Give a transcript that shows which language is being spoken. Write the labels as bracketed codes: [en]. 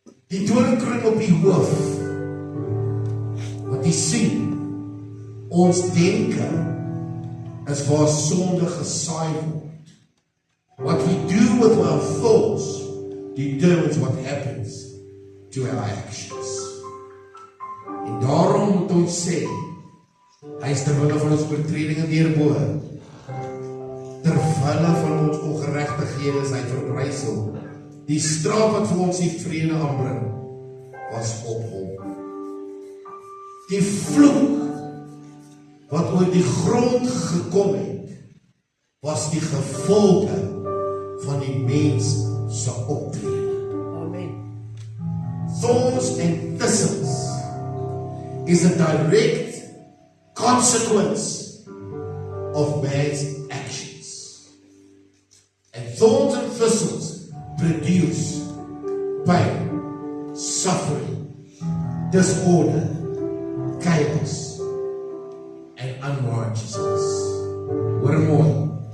[af] Die doringkroon op die hoof, wat die sien, ons denke, is waar sonde gesaai word. [en] What we do with our thoughts determines what happens to our actions. [af] En daarom moet ons sê, hy is terwille van ons oortredinge deurboor, terwille van ons ongeregtighede is hy verbrysel. Die straf wat vir ons die vrede aanbring, was op hom. Die vloek wat oor die grond gekom het, was die gevolge van die mens se optrede. Amen. [en] Thorns and thistles is a direct consequence of man's actions. And thorns and thistles produce pain, suffering, disorder, chaos, and unrighteousness. What a [af] mooi.